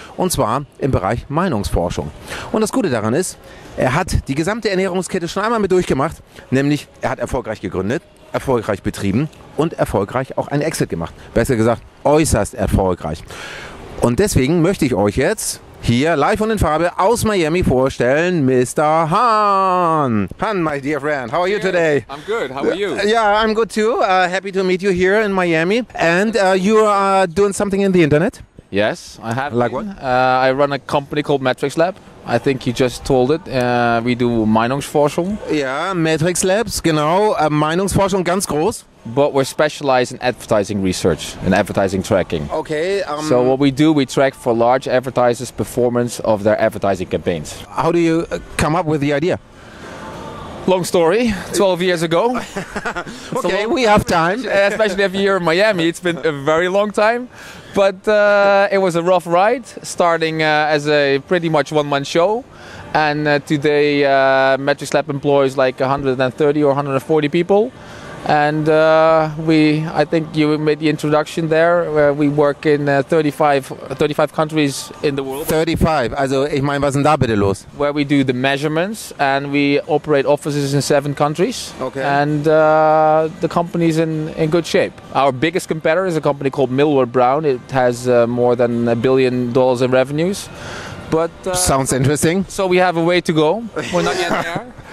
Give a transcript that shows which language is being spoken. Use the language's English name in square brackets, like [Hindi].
[German] Und zwar im Bereich Meinungsforschung. Und das Gute daran ist, er hat die gesamte Ernährungskette schon einmal mit durchgemacht, nämlich er hat erfolgreich gegründet, erfolgreich betrieben und erfolgreich auch einen Exit gemacht. Besser gesagt, äußerst erfolgreich. Und deswegen möchte ich euch jetzt hier live und in Farbe aus Miami vorstellen, Mr. Han. [English] Han, my dear friend, how are you today? I'm good. How are you? Yeah, I'm good too. Happy to meet you here in Miami. And you are doing something in the internet? Yes, I have. Like been. what? I run a company called Matrix Lab. I think you just told it. We do Meinungsforschung. [German] Ja, Matrix Labs, genau. Meinungsforschung ganz groß. [English] But we're specialized in advertising research and advertising tracking. Okay. So what we do, we track for large advertisers' performance of their advertising campaigns. How do you come up with the idea? Long story, 12 years ago. Okay, we have time. Especially if you're in Miami, it's been a very long time. But it was a rough ride, starting as a pretty much one-man show. And today Matrix Lab employs like 130 or 140 people. And I think you made the introduction there. We work in 35 countries in the world. [German] 35, also ich meine, was ist denn da bitte los? [English] Where we do the measurements and we operate offices in 7 countries. Okay. And the company's in good shape. Our biggest competitor is a company called Millward Brown. It has more than $1 billion in revenues. But Sounds interesting. So we have a way to go. We're not yet there.